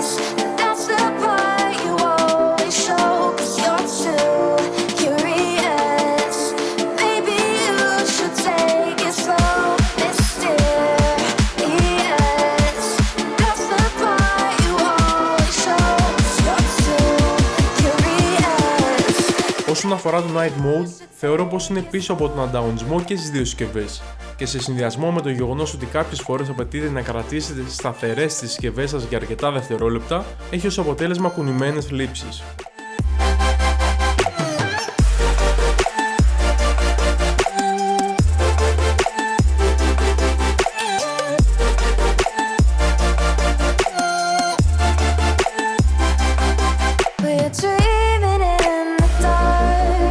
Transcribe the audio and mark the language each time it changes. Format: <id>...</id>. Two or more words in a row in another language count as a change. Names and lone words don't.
<en>That's the part you always show, 'cause you're too curious. Maybe you should take it slow, mysterious. That's the part you always show, 'cause you're too curious.</en> <el>Όσον αφορά το Night Mode, θεωρώ πως είναι πίσω από τον ανταγωνισμό και στις δύο συσκευές. Και σε συνδυασμό με το γεγονός ότι κάποιες φορές απαιτείται να κρατήσετε σταθερές τις συσκευές σας για αρκετά δευτερόλεπτα, έχει ως αποτέλεσμα κουνημένες λήψεις.</el> <en>We are dreaming in the dark.</en>